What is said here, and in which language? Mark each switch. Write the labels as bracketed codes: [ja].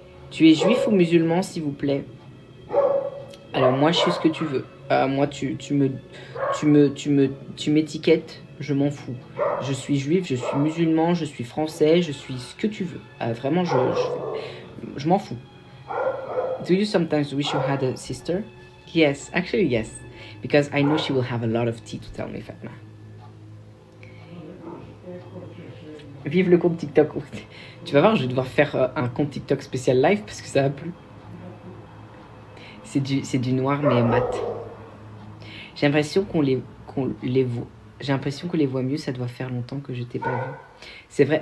[fr] Tu es juif ou musulman, s'il vous plaît? Alors moi, je suis ce que tu veux. Moi, tu m'étiquettes, je m'en fous. Je suis juif, je suis musulman, je suis français, je suis ce que tu veux. Vraiment, je m'en fous. [en] Do you sometimes wish you had a sister? Yes, actually yes. Because I know she will have a lot of tea to tell me, Fatma. [fr] Vive le compte TikTok. Tu vas voir, je vais devoir faire un compte TikTok spécial live parce que ça a plu. C'est du noir mais mat. J'ai l'impression qu'on les voit. J'ai l'impression qu'on les voit mieux. Ça doit faire longtemps que je t'ai pas vu. C'est vrai.